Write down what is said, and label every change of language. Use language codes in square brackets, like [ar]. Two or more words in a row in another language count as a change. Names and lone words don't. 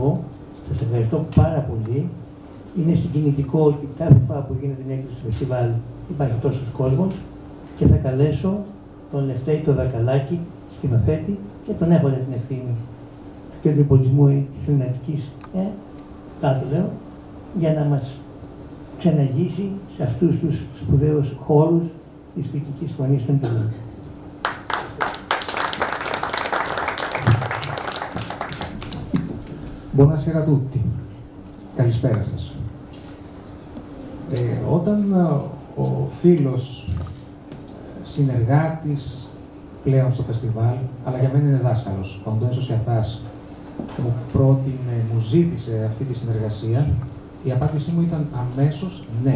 [el] Σας ευχαριστώ πάρα πολύ. Είναι συγκινητικό ότι κάθε φορά που γίνεται μια έκδοση του φεστιβάλ υπάρχει τόσος κόσμος και θα καλέσω τον Λευτέρη Δακαλάκη, σκηνοθέτη, και τον έχοντα την ευθύνη του Κέντρου Πολιτισμού της Ελληνικής, κάτω λέω, για να μας ξαναγήσει σε αυτούς τους σπουδαίους χώρους της ποιητικής φωνής των Ιταλών. [it] Buonasera a tutti. [el] Καλησπέρα σας. Όταν ο φίλος συνεργάτης πλέον στο φεστιβάλ, αλλά για μένα είναι δάσκαλος, ο Αντώνης Σιαθάς, μου πρότεινε, μου ζήτησε αυτή τη συνεργασία, η απάντησή μου ήταν αμέσως ναι.